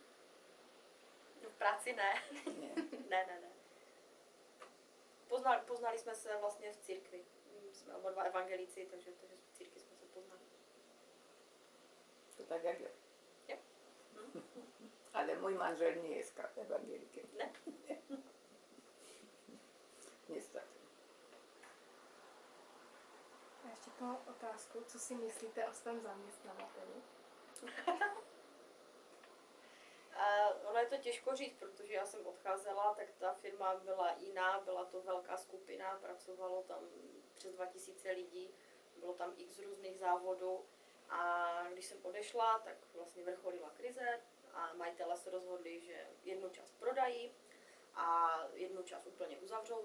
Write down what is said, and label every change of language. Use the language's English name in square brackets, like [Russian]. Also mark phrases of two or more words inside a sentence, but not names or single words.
[Czech] V práci ne. [Polish] Nie. [Czech] Ne. Poznali jsme se vlastně v církvi. Jsme oba dva evangelíci, takže v církvi jsme se poznali. [Polish] To tak jak ja. [Czech] Jo. [Polish] Ale mój manżel nie jest ewangelikiem. [Czech] Ne? [Polish] Niestety. [Czech] A ještě tu mám otázku, co si myslíte o svém zaměstnavateli? Ono je to těžko říct, protože já jsem odcházela, tak ta firma byla jiná, byla to velká skupina, pracovalo tam přes 2000 lidí, bylo tam x různých závodů a když jsem odešla, tak vlastně vrcholila krize a majitele se rozhodli, že jednu část prodají a jednu část úplně uzavřou.